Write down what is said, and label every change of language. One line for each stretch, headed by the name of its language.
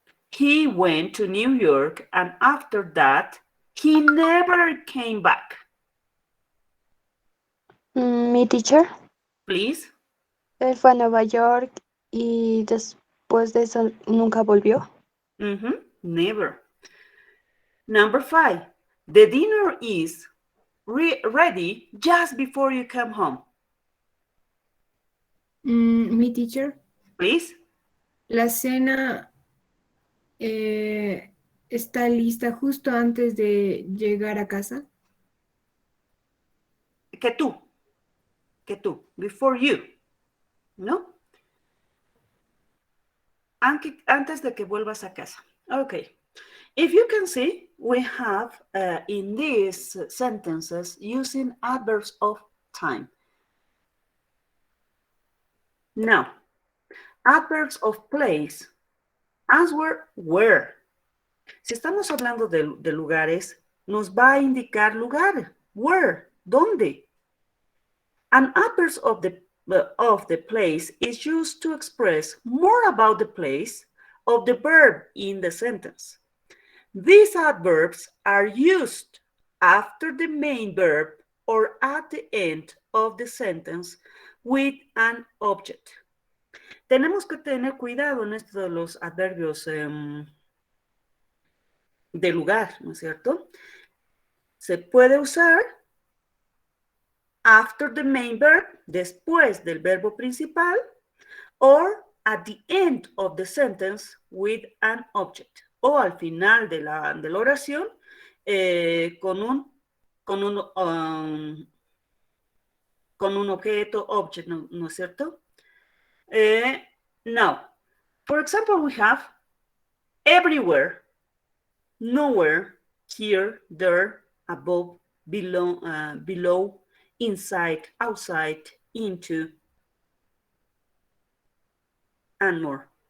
English: He went to New York and after that, he never came back. Mi teacher. Please.
Spanish: Él fue a Nueva York y después de eso nunca volvió.
English: Never. Number 5. The dinner is ready just before you come home. Mi teacher. Please.
Spanish: La cena está lista justo antes de llegar a casa. Que tú.
English: Before you.
Spanish: ¿No? Antes de que vuelvas a casa.
English: Okay. If you can see, we have in these sentences using adverbs of time. Now, adverbs of place. Answer where.
Spanish: Si estamos hablando de lugares, nos va a indicar lugar. Where. ¿Dónde?
English: And adverbs of the place is used to express more about the place of the verb in the sentence. These adverbs are used after the main verb or at the end of the sentence with an object.
Spanish: Tenemos que tener cuidado en esto de los adverbios de lugar, ¿no es cierto? Se puede usar
English: after the main verb,
Spanish: después del verbo principal,
English: or at the end of the sentence with an object,
Spanish: o al final de la oración con un objeto, object, ¿no es cierto?
English: Now, for example, we have everywhere, nowhere, here, there, above, below, inside, outside, into, and more.